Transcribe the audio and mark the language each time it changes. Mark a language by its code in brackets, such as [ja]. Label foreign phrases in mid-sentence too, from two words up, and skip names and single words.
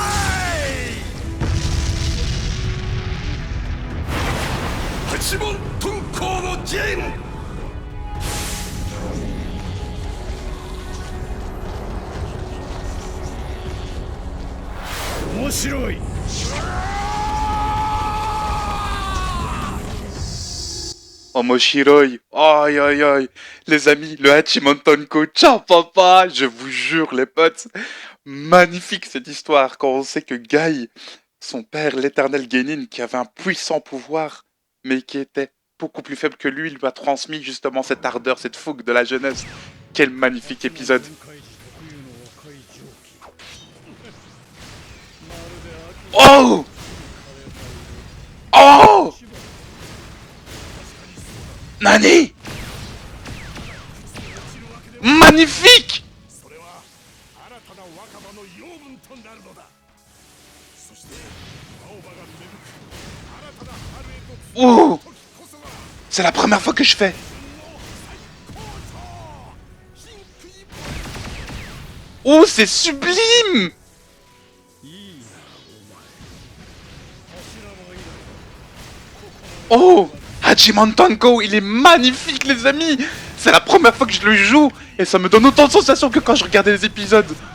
[ja] 八問遁甲の陣。面白い。 [fr] Oh Moshiroi, aïe aïe aïe, les amis, le Hachiman Tonko, [it] ciao papa, [fr] je vous jure les potes, magnifique cette histoire quand on sait que Guy son père, l'éternel Genin, qui avait un puissant pouvoir, mais qui était beaucoup plus faible que lui a transmis justement cette ardeur, cette fougue de la jeunesse. Quel magnifique épisode. Oh! Oh! Nani? Magnifique! [ja] それは新たな若葉の養分となるのだ。そして青葉が芽吹く新たな春へと Oh! 時こそが [fr] C'est la première fois que je fais. Oh, c'est sublime! Oh! Hajimon Tanko, il est magnifique, les amis! C'est la première fois que je le joue et ça me donne autant de sensations que quand je regardais les épisodes.